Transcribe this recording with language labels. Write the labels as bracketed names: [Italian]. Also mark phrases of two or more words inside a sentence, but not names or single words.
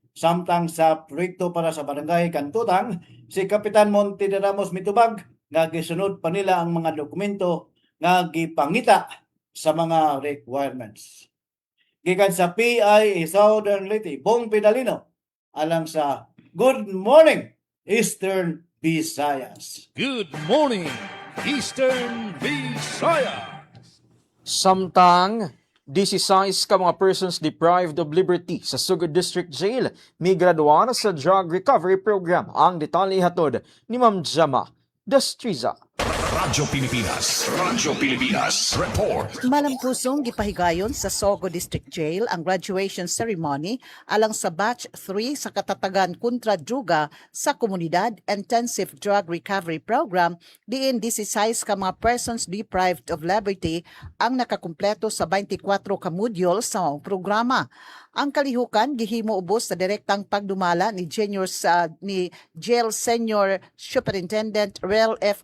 [Cebuano] Samtang sa proyekto para sa barangay Kantutan, si Kapitan Monte Ramos mitubag nga gisunod pa nila ang mga dokumento nga gipangita sa mga requirements. Gikan sa PIA Southern Leyte, Bong Pidalino, alang sa Good Morning Eastern Visayas. [English] Good morning, Eastern Visayas. [Cebuano] Samtang 16 ka mga [English] persons deprived of liberty [Cebuano] sa Sugod District Jail may graduan sa [English] drug recovery program. [Cebuano] Ang detalye hatod ni Ma'am Jama Destriza. Radyo Pilipinas. Radyo Pilipinas. Report. Malampusong gipahigayon sa Sogo District Jail ang [English] graduation ceremony [Cebuano] alang sa Batch 3 sa katatagan kontra druga sa komunidad Intensive Drug Recovery Program diin 16 ka mga [English] persons deprived of liberty [Cebuano] ang nakakumpleto sa 24 ka module sa maong programa. Ang kalihukan gihimo ubos sa direktang pagdumala ni [English] Jail Senior Superintendent [Cebuano] Rel F.